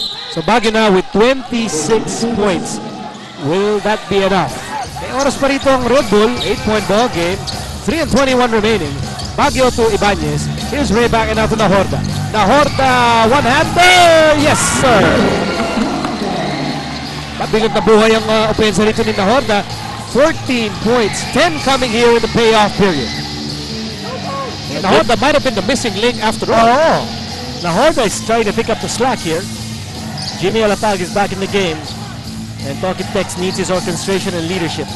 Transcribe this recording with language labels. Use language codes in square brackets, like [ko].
[en] So Baguio now with 26 points. Will that be enough? [tl] May oras pa rito ang Red Bull. [en] 8-point ball game. 3:21 remaining. Baguio to Ibanez. Here's Rayback and out to Nahorda. Nahorda, one-hander! Yes, sir! [tl] Mabigat na buhay ang opensa rito ni Nahorda. [en] 14 points. 10 coming here in the payoff period. And Nahorda might have been the missing link after all. Oh, Nahorda is trying to pick up the slack here. Jimmy Alapag is back in the game. And Talking Tex needs his orchestration and leadership.